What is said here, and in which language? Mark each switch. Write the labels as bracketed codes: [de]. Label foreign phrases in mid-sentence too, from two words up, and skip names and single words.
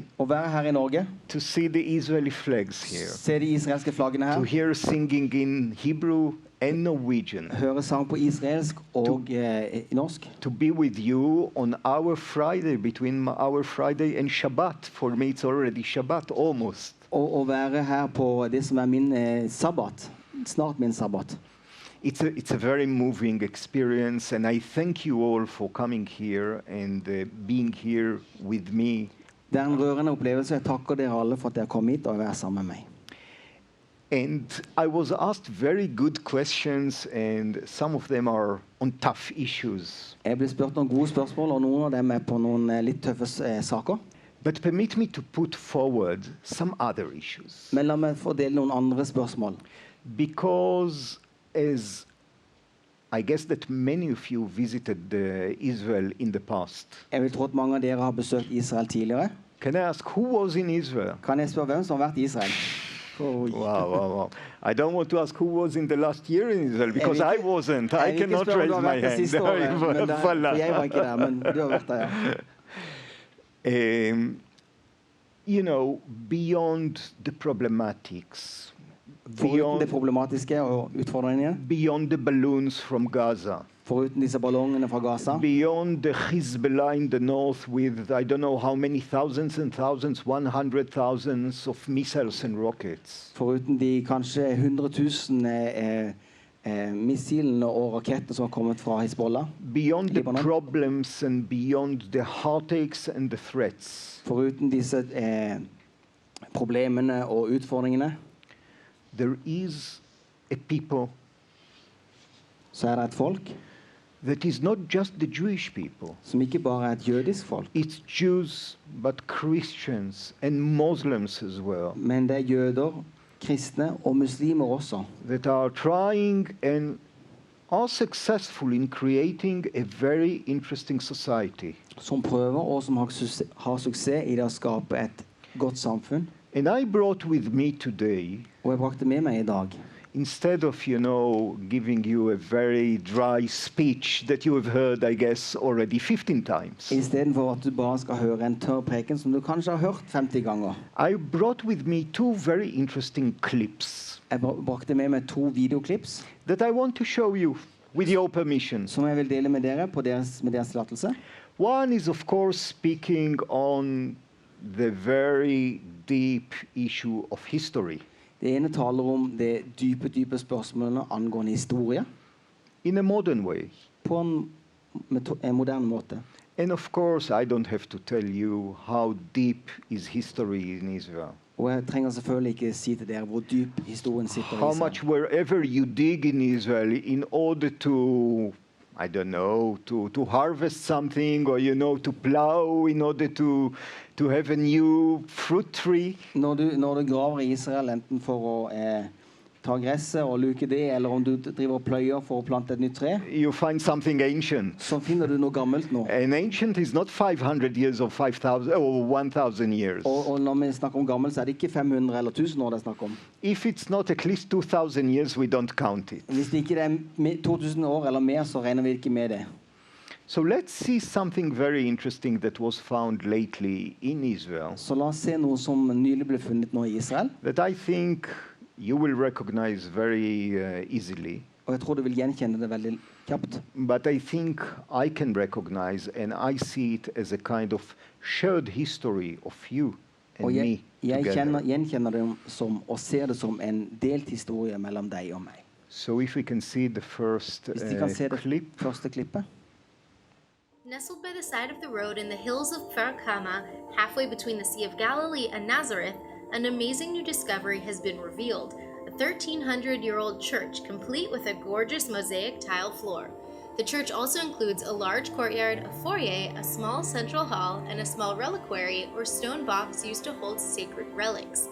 [no] Å være her i Norge, [en] to see the Israeli flags here, [no] se de israelske flaggene [en] to [no] her, [en] hear singing in Hebrew and Norwegian, [no] høre sang på israelsk og i norsk, [en] to be with you on our Friday, between our Friday and Shabbat. For me, it's already Shabbat, almost. [no] og å være her på det som min sabbat, snart min sabbat. [en] It's a very moving experience, and I thank you all for coming here and being here with me. [no] Det en rørende opplevelse. Jeg takker dere alle for at dere kom hit og være sammen med meg. [en] And I was asked very good questions, and some of them are on tough issues. [no] Jeg ble spurt noen gode spørsmål, og noen av dem på noen litt tøffe saker. [en] But permit me to put forward some other issues. [no] Men la meg fordele noen andre spørsmål. [en] Because as I guess that many of you visited Israel in the past. [no] Jeg vil tro at mange av dere har besøkt Israel tidligere. [en] Can I ask who was in Israel? [no] Kan jeg spørre hvem som har vært i Israel? [en] Wow. I don't want to ask who was in the last year in Israel, because I wasn't. I cannot raise my hand. [no] For jeg var ikke der, men du har vært der, ja. [en] You know, beyond the problematics, [no] Foruten det problematiske og utfordringene, [en] beyond the balloons from Gaza, [no] foruten disse ballongene fra Gaza, [en] beyond the Hezbollah in the north with I don't know how many thousands and thousands, 100,000 of missiles and rockets, [no] foruten de kanskje 100,000 missilene og rakettene som har kommet fra Hezbollah, [en] beyond the problems and beyond the heartaches and the threats, [no] foruten disse problemene og utfordringene, [en] there is a people [no] så det et folk [en] that is not just the Jewish people. [no] som ikke bare et jødisk folk, [en] It's Jews, but Christians and Muslims as well, [no] men det jøder, kristne og muslimer også, [en] that are trying and are successful in creating a very interesting society. [no] som prøver og som har suksess i det å skape et godt samfunn. [en] And I brought with me today [no] Og jeg brakte med meg i dag [en] instead of, giving you a very dry speech that you have heard, I guess, already 15 times, [no] I stedet for at du bare skal høre en tørr preken som du kanskje har hørt 50 ganger. [en] I brought with me two very interesting clips [no] Jeg brakte med meg 2 videoklips [en] that I want to show you with your permission. [no] som jeg vil dele med dere med deres tillatelse. [en] One is, of course, speaking on the very deep issue of history. [no] Det ene taler om det dype spørsmålene angående historie [en] In a modern way. [no] på en moderne måte. [en] And of course, I don't have to tell you how deep is history in Israel. [no] Og jeg trenger selvfølgelig ikke si til dere hvor dyp historien sitter [en] How [no] i [en] much [no] Israel. [en] wherever you dig in Israel in order to, I don't know, to harvest something or, to plow in order to have a new fruit tree. [no] Når du graver i Israel, enten for å ta gresset og luke det, eller om du driver og pløyer for å plante et nytt tre, [en] You find something ancient. [no] så finner du noe gammelt nå. [en] And ancient is not 500 years or 5,000 or 1,000 years. [no] Og når vi snakker om gammelt, så er det ikke 500 eller 1000 år det er snakk om. [en] If it's not at least 2,000 years, we don't count it. [no] Hvis det ikke er 2000 år eller mer, så regner vi ikke med det. [en] So let's see something very interesting that was found lately in Israel [no] Så la oss se noe som nylig ble funnet nå i Israel. [en] that I think you will recognize very easily. [no] Og jeg tror du vil gjenkjenne det veldig kjapt. [en] But I think I can recognize and I see it as a kind of shared history of you and [no] Og [en] me [no] jeg [en] together. [no] gjenkjenner det som, og ser det som en delt historie mellom deg og meg. [en] So if we can see the first [no] Hvis de kan se det [en] clip. [no] første klippet. [en] Nestled by the side of the road in the hills of Kfar Kama, halfway between the Sea of Galilee and Nazareth, an amazing new discovery has been revealed. A 1,300-year-old church, complete with a gorgeous mosaic tile floor. The church also includes a large courtyard, a foyer, a small central hall, and a small reliquary or stone box used to hold sacred relics.